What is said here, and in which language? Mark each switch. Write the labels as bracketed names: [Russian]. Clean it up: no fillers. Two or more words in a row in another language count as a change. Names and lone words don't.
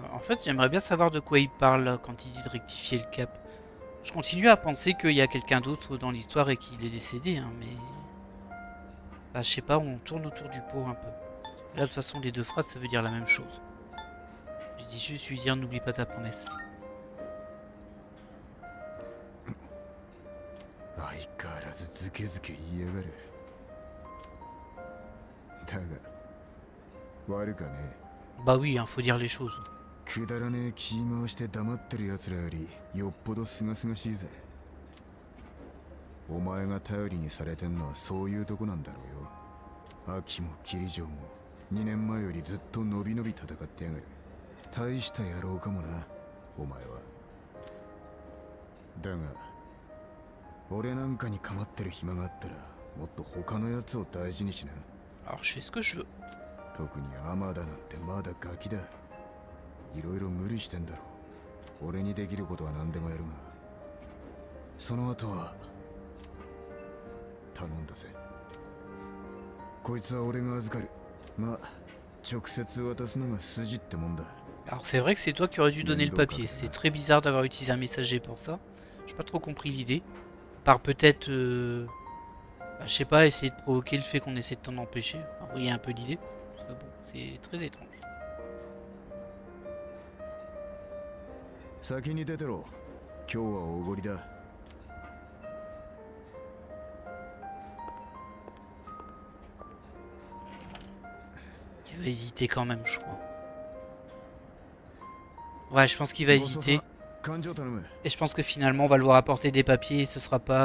[French] fait, j'aimerais bien savoir de quoi il parle quand il dit de rectifier le cap. Je continue à penser qu'il y a quelqu'un d'autre dans l'histoire et qu'il est décédé, hein, mais... Bah, je sais pas, on tourne autour du pot un peu. Là, de toute façon, les deux phrases, ça veut dire la même chose. Je dis juste lui dire, n'oublie pas ta promesse. [Japanese] 相変わらずズケズケ言いやがる。だが悪かね。 [French] Bah oui, hein, faut dire les choses. [Japanese] くだらねえ気回して黙ってる奴らよりよっぽどすがすがしいぜ。お前が頼りにされてんのはそういうとこなんだろうよ。秋も霧城も2年前よりずっとのびのび戦ってやがる。大した野郎かもな、お前は。だが俺なんかに構ってる暇があったらもっと他のやつを大事にしな。 [French] Alors je fais ce que je veux. [Japanese] 特にアマダなんてまだガキだ。いろいろ無理してんだろ。俺にできることは何でもやるが、その後は頼んだぜ。こいつは俺が預かる。まあ直接渡すのが筋ってもんだ。 [French] Alors c'est vrai que c'est toi qui aurais dû donner le papier. C'est très bizarre d'avoir utilisé un messager pour ça. J'ai pas trop compris l'idée. Par peut-être, bah, je sais pas, essayer de provoquer le fait qu'on essaie de t'en empêcher. Enfin, vous voyez un peu l'idée. Bon, c'est très étrange. [Japanese] 先に出てろ。今日はおごりだ。 [French] Il va hésiter quand même, je crois. Ouais, je pense qu'il va hésiter. Et je pense que finalement, on va le voir apporter des papiers et ce sera pas...